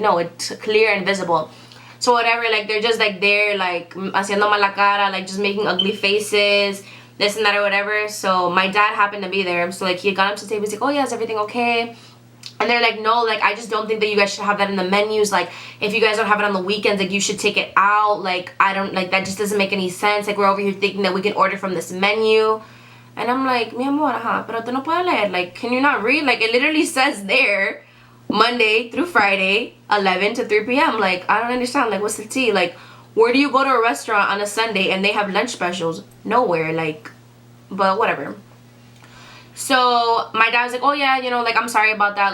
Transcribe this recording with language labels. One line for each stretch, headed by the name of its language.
English: Like, no, it's clear and visible. So whatever, like, they're just, like, there, like,
Spanish: haciendo mala cara,
English: like, just making ugly faces, this and that or whatever. So my dad happened to be there. So, like, he got up to the table. He's like, oh, yeah, is everything okay? And they're like, no, like, I just don't think that you guys should have that in the menus. Like, if you guys don't have it on the weekends, like, you should take it out. Like, I don't, like, that just doesn't make any sense. Like, we're over here thinking that we can order from this menu. And I'm like,
Spanish: mi amor, pero tú no puedes leer.
English: Like, can you not read? Like, it literally says there, Monday through Friday, 11 to 3 p.m. Like, I don't understand. Like, what's the tea? Like, where do you go to a restaurant on a Sunday and they have lunch specials? Nowhere. Like, but whatever. So my dad was like, oh yeah, you know, like, I'm sorry about that.